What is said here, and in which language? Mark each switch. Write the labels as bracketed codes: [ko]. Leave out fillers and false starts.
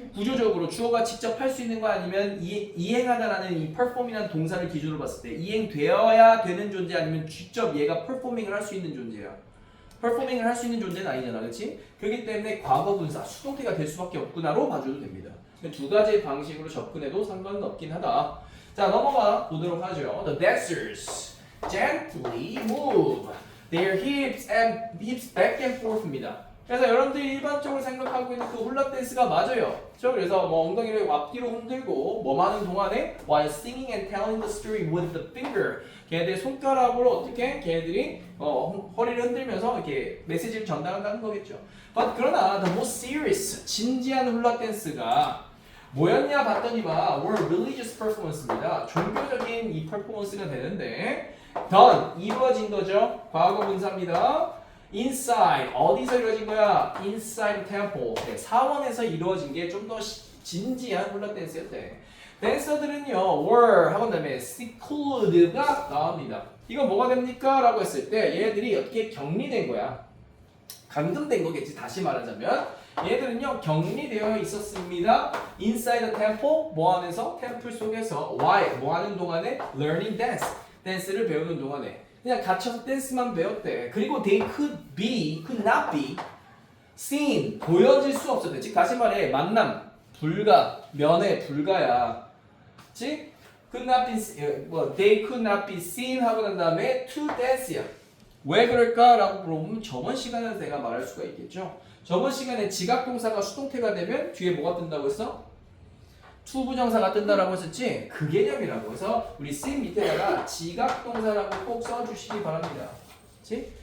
[ko] 구조적으로 주어가 직접 할 수 있는 거 아니면 이행하다라는 이 perform이라는 동사를 기준으로 봤을 때 이행되어야 되는 존재 아니면 직접 얘가 performing을 할 수 있는 존재야. performing을 할 수 있는 존재는 아니잖아, 그렇지? 그렇기 때문에 과거 분사 수동태가 될 수밖에 없구나로 봐줘도 됩니다. 두 가지 방식으로 접근해도 상관은 없긴 하다. 자, 넘어가 보도록 하죠. [en] The dancers gently move their hips back and forth입니다. [ko] 그래서 여러분들이 일반적으로 생각하고 있는 그 훌라 댄스가 맞아요. 그렇죠? 그래서 뭐 엉덩이를 앞뒤로 흔들고 뭐 하는 동안에 [en] while singing and telling the story with the finger. [ko] 걔네들이 손가락으로 어떻게 걔네들이 허리를 흔들면서 이렇게 메시지를 전달한다는 거겠죠. But 그러나 [en] the most serious [ko] 진지한 훌라 댄스가 뭐였냐 봤더니만 [en] were religious performance [ko] 입니다. 종교적인 이 퍼포먼스가 되는데 [en] done [ko] 이루어진 거죠. 과거 분사입니다. [en] inside [ko] 어디서 이루어진 거야? [en] inside temple [ko] 네, 사원에서 이루어진 게 좀 더 진지한 훌라 댄스였대. 댄서들은요 were 하고 다음에 secluded가 나옵니다. 이건 뭐가 됩니까? 라고 했을 때 얘네들이 어떻게 격리된 거야. 감금된 거겠지. 다시 말하자면 얘들은요 격리되어 있었습니다. [en] inside the temple [ko] 뭐 안에서? 템플 속에서 why? 뭐 하는 동안에? [en] learning dance [ko] 댄스를 배우는 동안에 그냥 갇혀서 댄스만 배웠대. [en] 그리고 they could not be seen [ko] 보여질 수 없었대. 즉 다시 말해 만남 불가 면회 불가야. [en] 즉 could not be they could not be seen [ko] 하고 난 다음에 [en] to dance야. [ko] 왜 그럴까라고 물어보면 저번 시간에 내가 말할 수가 있겠죠. 저번 시간에 지각동사가 수동태가 되면 뒤에 뭐가 뜬다고 했어? 투부정사가 뜬다라고 했었지? 그 개념이라고 해서 우리 씬 밑에다가 지각동사라고 꼭 써주시기 바랍니다. 그치?